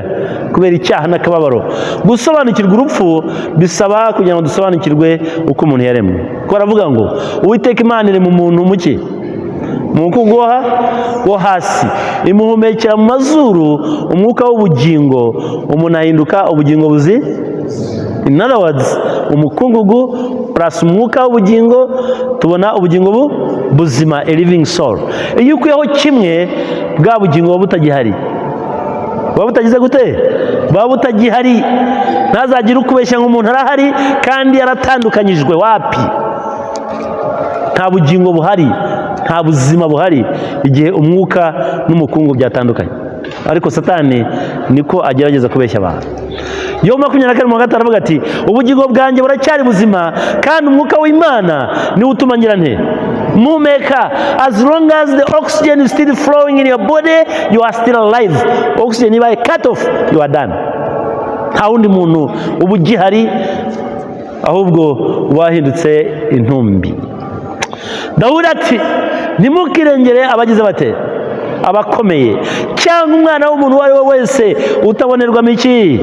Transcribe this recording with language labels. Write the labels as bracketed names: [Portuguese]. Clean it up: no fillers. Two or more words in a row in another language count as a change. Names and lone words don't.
[Kinyarwanda] Kubera icyaha n'akababaro. Gusobanukirwa urupfu bisaba kugira ngo dusobanukirwe uko umuntu yaremwe. Ko aravuga ngo Uwiteka Imana iri mu muntu muke, mu mukungu wo hasi, imuhumekera mu mazuru umwuka w'ubugingo, umuntu ahinduka ubugingo buzi. [English] In other words, [Kinyarwanda] umukungugu plus umwuka w'ubugingo tubona ubugingo buzima, [English] a living soul. [Kinyarwanda] Iyo ukuyeho kimwe, bwa bugingo buba butagihari. Buba butagize gute? Buba butagihari. Ntazagira ukubeshya ngo umuntu arahari kandi yaratandukanyijwe. Wapi? Nta bugingo buhari, nta buzima buhari igihe umwuka n'umukungu byatandukanye. Ariko Satani niko agerageza kubeshya abantu. Yobu 24:5 aravuga ati ubugingo bwanjye buracyari buzima kandi umwuka w'Imana niwe utuma ngira nte mumeka. [English] As long as the oxygen is still flowing in your body, you are still alive. Oxygen ibaye cut off, you are done. [Kinyarwanda] Nta wundi muntu uba ugihari, ahubwo wahindutse intumbi. Dawudi ati ntimukirengere abagize bate? Abakomeye, cyangwa umwana w'umuntu uwo ari we wese utabonerwamo iki?